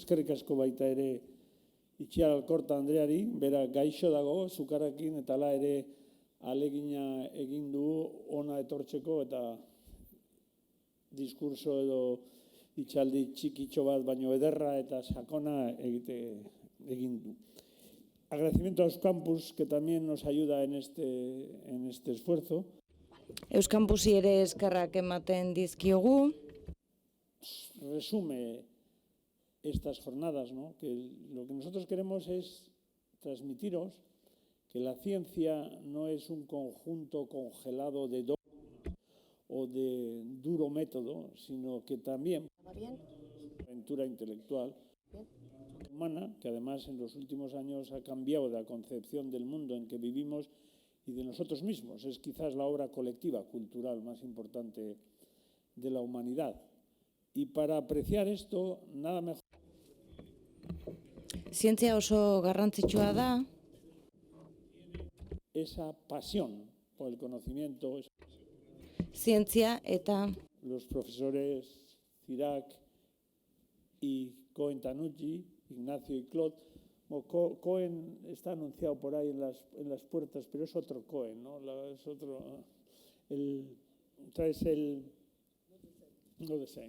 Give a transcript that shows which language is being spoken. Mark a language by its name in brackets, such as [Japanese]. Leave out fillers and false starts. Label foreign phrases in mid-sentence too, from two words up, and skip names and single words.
[Basque] Eskerrik asko baita ere Itziar Alkorta Andreari, bera gaixo dago, zukarakin eta hala ere alegina egin du ona etortzeko eta diskurso edo itxaldi txikitxo bat, baino ederra eta sakona egin du. [Spanish] Agradecimiento a Euskampus, que también nos ayuda en este esfuerzo. [Basque] Euskampusi ere eskerrak ematen dizkiogu. [Spanish] Resume estas jornadas, ¿no? Que lo que nosotros queremos es transmitiros que la ciencia no es un conjunto congelado de dogmas o de duro método, sino que también aventura intelectual humana, que además en los últimos años ha cambiado la concepción del mundo en que vivimos y de nosotros mismos. Es quizás la obra colectiva, cultural más importante de la humanidad. Y para apreciar esto, nada mejor. [Basque] Zientzia oso garrantzitsua da. [Spanish] Esa pasión por el conocimiento. [Basque] Zientzia eta [Spanish] Los profesores Cirac y Cohen-Tanucci, Ignacio y Claude. Cohen está anunciado por ahí en las puertas, pero es otro Cohen, ¿no? Es otro. No sé.